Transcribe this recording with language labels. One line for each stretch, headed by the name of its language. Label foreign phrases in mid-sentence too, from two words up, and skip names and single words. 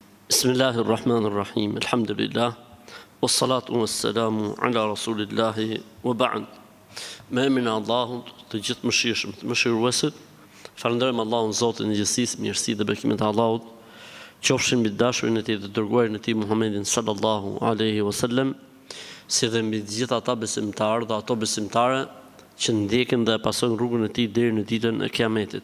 Arabic: بسم الله الرحمن الرحيم. الحمد لله. والصلاة والسلام على رسول الله وبعد.
Albanian: Me emrin e Allahut, të gjithë mëshirshëm, të mëshiruesit, falenderojmë Allahun Zotin e gjithësisë, mirësitë dhe bekimet e Allahut, qofshin mbi dashurin e Tij dhe dërguarin e Tij Muhammedin
Arabic: صلى الله عليه وسلم,
Albanian: si dhe mbi të gjithë ata besimtarë dhe ato besimtare që ndjekin dhe pasojnë rrugën e Tij deri në ditën e Kiametit.